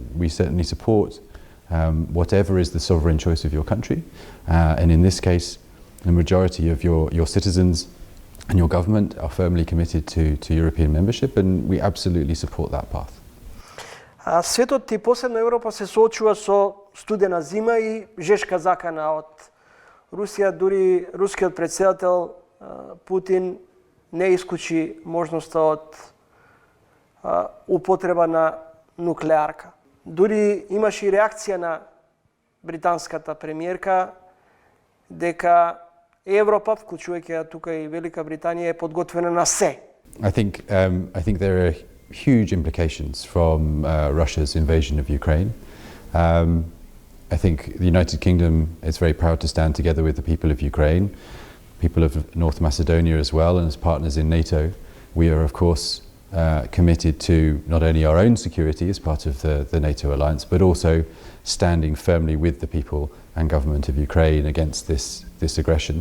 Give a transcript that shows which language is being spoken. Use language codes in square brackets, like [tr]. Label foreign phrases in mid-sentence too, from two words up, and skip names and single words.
[en] We certainly support whatever is the sovereign choice of your country, and in this case, the majority of your citizens and your government are firmly committed to European membership, and we absolutely support that path. [mk] Светот и посебно Европа се соочува со студена зима и жешка закана од Русија. Дури рускиот претседател Путин не исклучи можноста од употреба на нуклеарка. Дури имаше и реакција на британската премиерка дека Европа, вклучувајќи тука и Велика Британија, е подготвена на се. [en] I think there are huge implications from Russia's invasion of Ukraine. I think the United Kingdom is very proud to stand together with the people of Ukraine, people of North Macedonia as well, and as partners in NATO. We are, of course, committed to not only our own security as part of the NATO alliance, but also standing firmly with the people and government of Ukraine against this aggression.